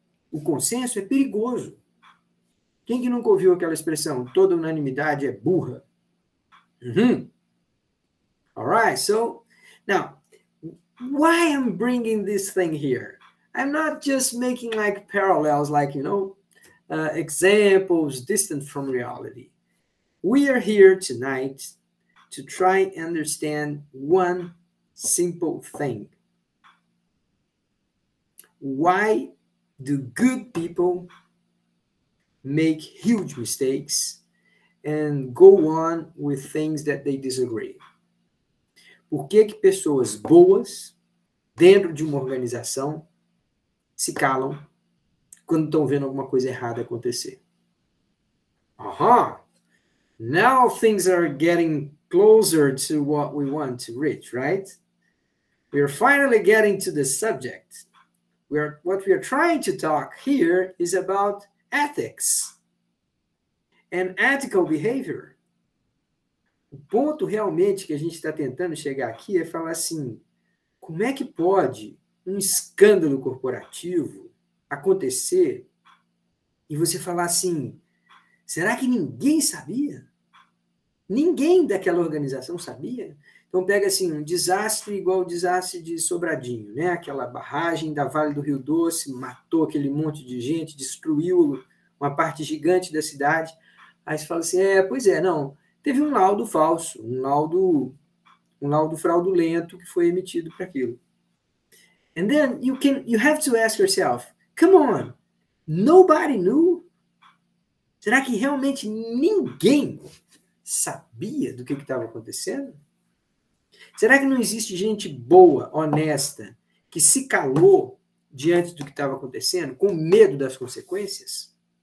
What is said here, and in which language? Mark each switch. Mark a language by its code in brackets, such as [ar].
[pt] O consenso é perigoso. Quem que nunca ouviu aquela expressão? Toda unanimidade é burra. [en] All right, so now, why I'm bringing this thing here? I'm not just making like parallels, like, examples distant from reality. We are here tonight to try and understand one simple thing. Why do good people make huge mistakes and go on with things that they disagree? [pt] Por que pessoas boas dentro de uma organização se calam quando estão vendo alguma coisa errada acontecer? [en] Now things are getting closer to what we want to reach, right? We are finally getting to the subject. What we are trying to talk here is about ethics and ethical behavior. [pt] O ponto realmente que a gente está tentando chegar aqui é falar assim, como é que pode um escândalo corporativo acontecer e você falar assim, será que ninguém sabia? Ninguém daquela organização sabia? Então pega assim, um desastre igual o desastre de Sobradinho, né? Aquela barragem da Vale do Rio Doce, matou aquele monte de gente, destruiu uma parte gigante da cidade. Aí você fala assim, pois é, não, teve um laudo falso, um laudo fraudulento que foi emitido para aquilo. [en] And then you have to ask yourself, come on, nobody knew? [pt] Será que realmente ninguém sabia do que estava acontecendo? Será que não existe gente boa, honesta, que se calou diante do que estava acontecendo, com medo das consequências?